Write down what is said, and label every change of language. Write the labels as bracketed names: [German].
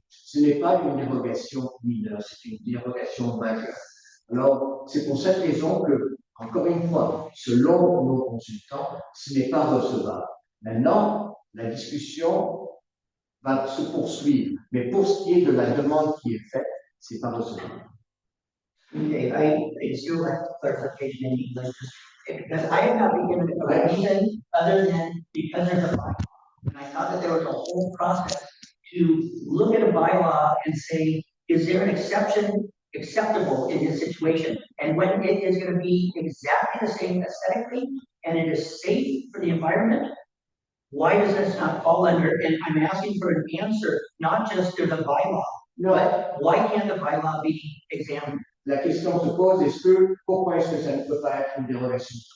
[French] Ce n'est pas une dérogation mineure, c'est une dérogation majeure. Alors, c'est pour cette raison que, encore une fois, selon nos consultants, ce n'est pas recevable. Maintenant, la discussion va se poursuivre, mais pour ce qui est de la demande qui est faite, c'est pas recevable. [English] Okay, I still like clarification in English, because I have not been given a reason other than because there's a bylaw. And I thought that there was a whole process to look at a bylaw and say, is there an exception acceptable in this situation? And when it is gonna be exactly the same aesthetically, and it is safe for the environment, why does this not fall under, and I'm asking for an answer, not just to the bylaw, but why can't the bylaw be examined? [French] La question se pose, pourquoi est-ce que ça ne peut pas être une dérogation?